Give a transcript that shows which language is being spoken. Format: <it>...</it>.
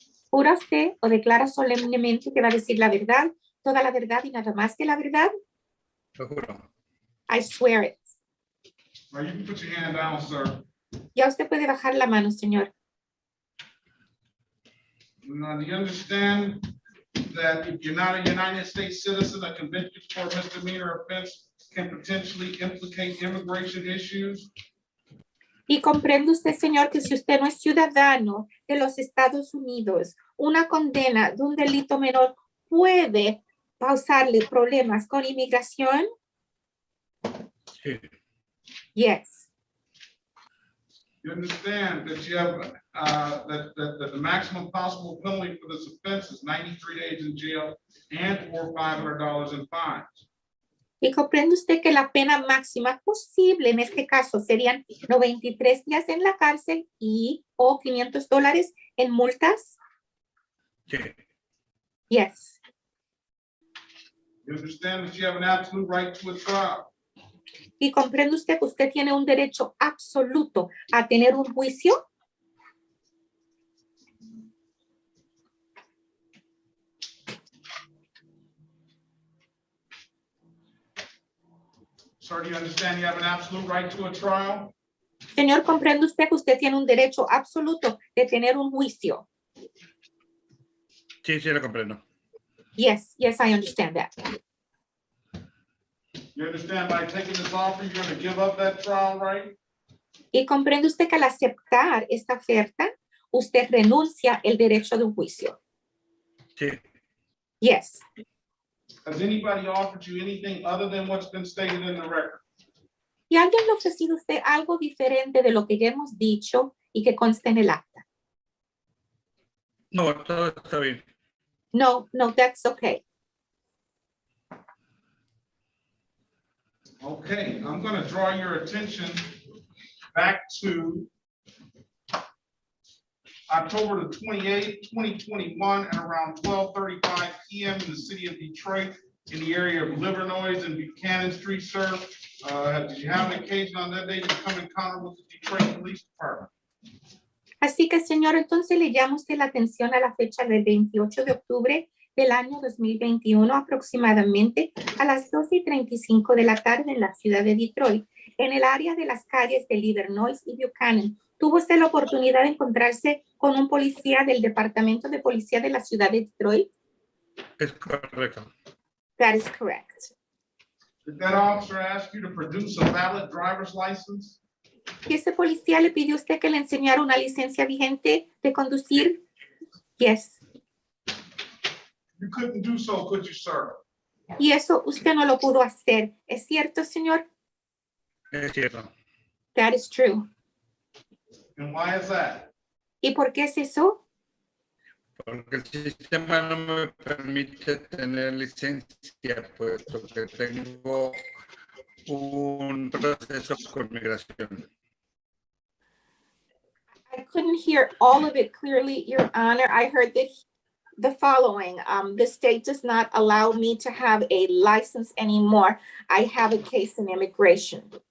<es>¿Jura usted o declara solemnemente que va a decir la verdad, toda la verdad y nada más que la verdad? Lo juro.</es> <en>I swear it. Now you can put your hand down, sir.</en> <es>Ya usted puede bajar la mano, señor.</es> <en>Now, do you understand that if you're not a United States citizen, a conviction for a misdemeanor offense can potentially implicate immigration issues?</en> <es>Y comprende usted, señor, que si usted no es ciudadano de los Estados Unidos, una condena de un delito menor puede causarle problemas con inmigración? Sí.</es> <en>Yes. You understand that you have that the maximum possible penalty for this offense is 93 days in jail and or $500 in fines.</en> <es>Y comprende usted que la pena máxima posible en este caso serían 93 días en la cárcel y o $500 en multas? Sí.</es> <en>Yes. You understand that you have an absolute right to a trial.</en> <es>Y comprende usted que usted tiene un derecho absoluto a tener un juicio?</es> <en>Sir, do you understand you have an absolute right to a trial?</en> <es>Señor, comprende usted que usted tiene un derecho absoluto de tener un juicio? Sí, sí, lo comprendo.</es> <en>Yes, yes, I understand that. You understand by taking this offer, you're going to give up that trial right?</en> <es>Y comprende usted que al aceptar esta oferta, usted renuncia el derecho de un juicio. Sí.</es> <en>Yes. Has anybody offered you anything other than what's been stated in the record?</en> <es>¿Y alguien le ha ofrecido a usted algo diferente de lo que ya hemos dicho y que consta en el acta? No, todo está bien.</es> <en>No, no, that's okay. Okay, I'm going to draw your attention back to October the 28th, 2021, at around 12:35 p.m. in the city of Detroit, in the area of Livernois and Buchanan Street, sir. Did you have an occasion on that day to come in contact with the Detroit Police Department?</en> <es>Así que, señor, entonces le llamo usted la atención a la fecha del 28 de octubre del año 2021, aproximadamente a las 12:35 de la tarde en la ciudad de Detroit, en el área de las calles de Livernois y Buchanan. ¿Tuvo usted la oportunidad de encontrarse con un policía del Departamento de Policía de la ciudad de Detroit? Es correcto.</es> <en>That is correct. Did that officer ask you to produce a valid driver's license?</en> <es>¿Y ese policía le pidió a usted que le enseñara una licencia vigente de conducir?</es> <en>Yes. You couldn't do so, could you, sir?</en> <es>Y eso usted no lo pudo hacer. ¿Es cierto, señor? Es cierto.</es> <en>That is true. And why is that?</en> <es>¿Y por qué es eso? Porque el sistema no me permite tener licencia, puesto que tengo un proceso con migración.</es> <en>I couldn't hear all of it clearly, Your Honor. I heard the following. The state does not allow me to have a license anymore. I have a case in immigration.</en>